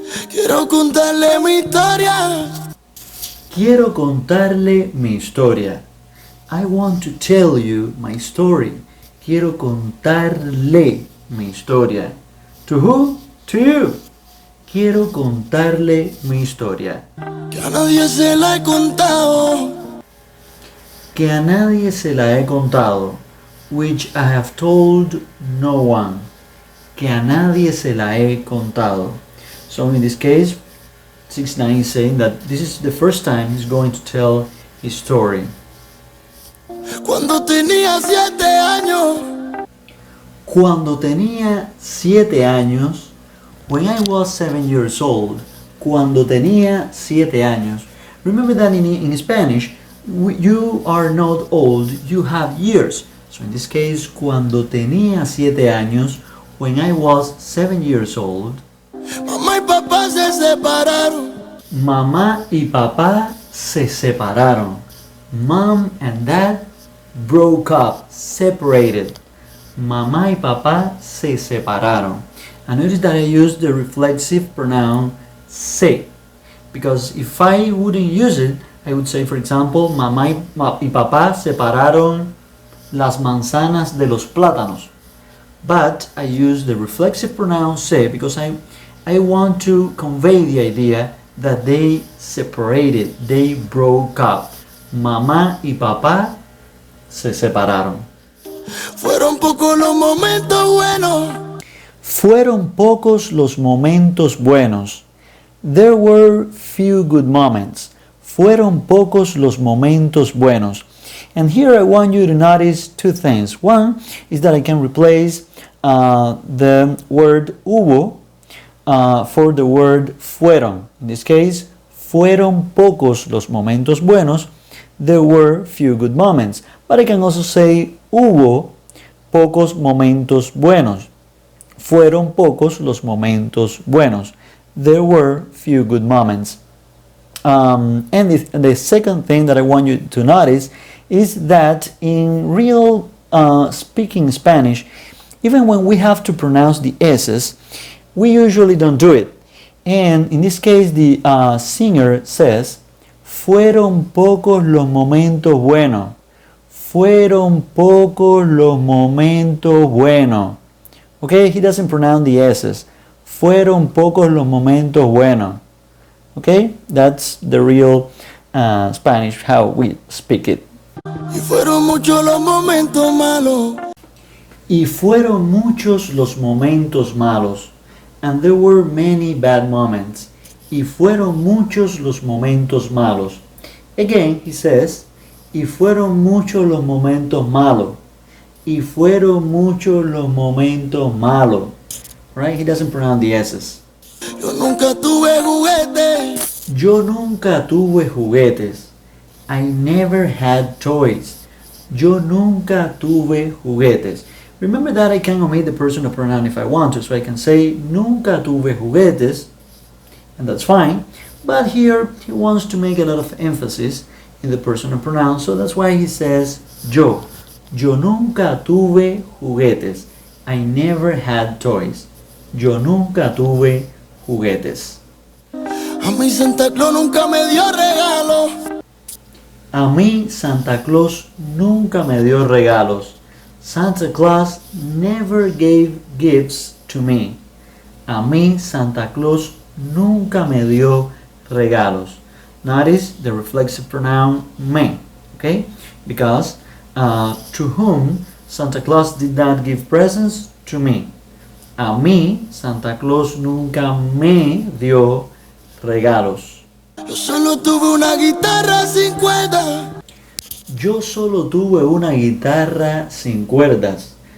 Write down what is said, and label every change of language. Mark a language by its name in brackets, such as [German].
[Spanish] Quiero contarle mi historia. Quiero contarle mi historia. [English] I want to tell you my story. [Spanish] Quiero contarle mi historia. [English] To who? To you. [Spanish] Quiero contarle mi historia. Que a nadie se la he contado. Que a nadie se la he contado. [English] Which I have told no one. [Spanish] Que a nadie se la he contado. [English] So in this case, 6ix9ine is saying that this is the first time he's going to tell his story. [Spanish] Cuando tenía 7 años. Cuando tenía 7 años, [English] when I was 7 years old, [Spanish] cuando tenía 7 años. [English] Remember that in Spanish, you are not old, you have years. So in this case, [Spanish] cuando tenía 7 años, [English] when I was 7 years old, [Spanish] Mamá y papá se separaron. mamá y papá se separaron. [English] Mom and dad broke up, separated. Mamá y papá se separaron. And notice that I use the reflexive pronoun se. Because if I wouldn't use it, I would say, for example, [Spanish] mamá y papá separaron las manzanas de los plátanos. [English] But I use the reflexive pronoun se because I want to convey the idea that they separated, they broke up. [Spanish] Mamá y papá se separaron. Fueron pocos los momentos buenos. Fueron pocos los momentos buenos. [English] There were few good moments. [Spanish] Fueron pocos los momentos buenos. [English] And here I want you to notice two things. One is that I can replace the word hubo for the word fueron. In this case, [Spanish] fueron pocos los momentos buenos. [English] There were few good moments. But I can also say [Spanish] hubo pocos momentos buenos. Fueron pocos los momentos buenos. [English] There were few good moments. And the second thing that I want you to notice is that in real speaking Spanish, even when we have to pronounce the S's, we usually don't do it. And in this case, the singer says, [Spanish] fueron pocos los momentos buenos. Fueron pocos los momentos buenos. [English] Okay, he doesn't pronounce the S's. [Spanish] Fueron pocos los momentos buenos. [English] Okay, that's the real Spanish, how we speak it. [Spanish] Y fueron muchos los momentos malos. Y fueron muchos los momentos malos. [English] And there were many bad moments. [Spanish] Y fueron muchos los momentos malos. [English] Again, he says, [Spanish] y fueron muchos los momentos malos. Y fueron muchos los momentos malos. [English] Right? He doesn't pronounce the S's. [Spanish] Yo nunca tuve juguetes. Yo nunca tuve juguetes. [English] I never had toys. [Spanish] Yo nunca tuve juguetes. [English] Remember that I can omit the personal pronoun if I want to, so I can say nunca tuve juguetes, and that's fine. But here he wants to make a lot of emphasis in the personal pronoun, so that's why he says yo. [Spanish] Yo nunca tuve juguetes. [English] I never had toys. [Spanish] Yo nunca tuve juguetes. A mí Santa Claus nunca me dio regalo. A mí Santa Claus nunca me dio regalos. [English] Santa Claus never gave gifts to me. [Spanish] A mí Santa Claus nunca me dio regalos. [English] Notice the reflexive pronoun me, okay? Because to whom Santa Claus did not give presents? To me. [Spanish] A mí Santa Claus nunca me dio regalos. Yo solo tuve una guitarra sin cuerdas. Yo solo tuve una guitarra sin cuerdas.